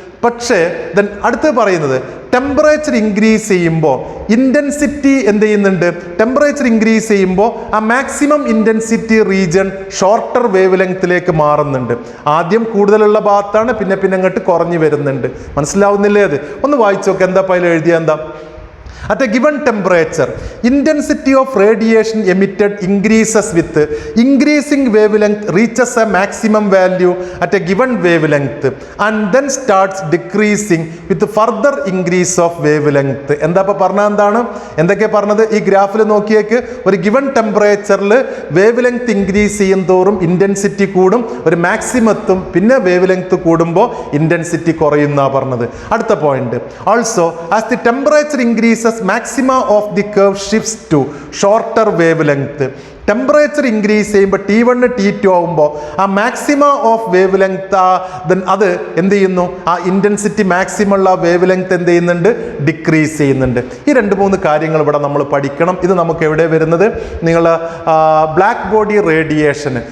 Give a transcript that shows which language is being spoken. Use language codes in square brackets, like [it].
[ml] പക്ഷേ ദെൻ അടുത്ത് പറയുന്നത് ടെമ്പറേച്ചർ ഇൻക്രീസ് ചെയ്യുമ്പോൾ ഇൻറ്റൻസിറ്റി എന്ത് ചെയ്യുന്നുണ്ട്? ടെമ്പറേച്ചർ ഇൻക്രീസ് ചെയ്യുമ്പോൾ ആ maximum intensity region shorter wave ലെങ്ത്തിലേക്ക് മാറുന്നുണ്ട്. ആദ്യം കൂടുതലുള്ള ഭാഗത്താണ്, പിന്നെ അങ്ങോട്ട് കുറഞ്ഞു വരുന്നുണ്ട്. മനസ്സിലാവുന്നില്ലേ? അത് ഒന്ന് വായിച്ചു നോക്ക്. എന്താ അതിൽ എഴുതിയ എന്താ? [en] At a given temperature, intensity of radiation emitted increases with increasing wavelength reaches a maximum value at a given wavelength and then starts decreasing with further increase of wavelength. [ml] എന്താ ഇപ്പോൾ പറഞ്ഞത്? എന്താണ് എന്തൊക്കെ പറഞ്ഞത്? ഈ ഗ്രാഫിൽ നോക്കിയേക്ക്, ഒരു ഗിവൺ ടെമ്പറേച്ചറിൽ വേവ് ലെങ്ത് ഇൻക്രീസ് ചെയ്യും തോറും ഇൻറ്റൻസിറ്റി കൂടും, ഒരു മാക്സിമത്തും പിന്നെ വേവ് ലെങ്ത് കൂടുമ്പോൾ ഇൻറ്റൻസിറ്റി കുറയുന്നാണ് പറഞ്ഞത്. അടുത്ത point, [en] Also as the temperature increases maxima of the curve shifts to shorter wavelength. [ml] Temperature increase ചെയ്യുമ്പോൾ T1 T2 ആകുമ്പോൾ ആ മാക്സിമ ഓഫ് വേവ് ലെങ്ത് അത് എന്ത് ചെയ്യുന്നു? ആ ഇൻറ്റൻസിറ്റി മാക്സിമം ഉള്ള വേവ് ലെങ്ത് എന്ത് ചെയ്യുന്നുണ്ട്? ഡിക്രീസ് ചെയ്യുന്നുണ്ട്. ഈ 2-3 കാര്യങ്ങൾ ഇവിടെ നമ്മൾ പഠിക്കണം. ഇത് നമുക്ക് എവിടെ വരുന്നത്? നിങ്ങൾ ബ്ലാക്ക് ബോഡി റേഡിയേഷൻ.